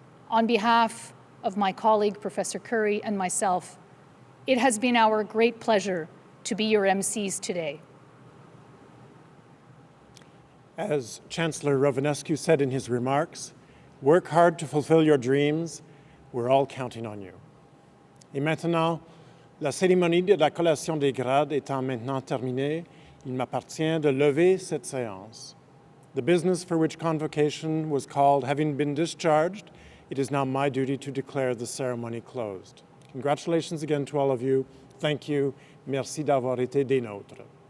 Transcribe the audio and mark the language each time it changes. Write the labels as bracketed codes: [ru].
[en] On behalf of my colleague, Professor Curry, and myself, it has been our great pleasure to be your MCs today. As Chancellor Rovinescu said in his remarks, work hard to fulfill your dreams. We're all counting on you. [fr] Et maintenant, la cérémonie de la collation des grades étant maintenant terminée, il m'appartient de lever cette séance. [en] The business for which convocation was called having been discharged, it is now my duty to declare the ceremony closed. Congratulations again to all of you. Thank you. [fr] Merci d'avoir été des nôtres.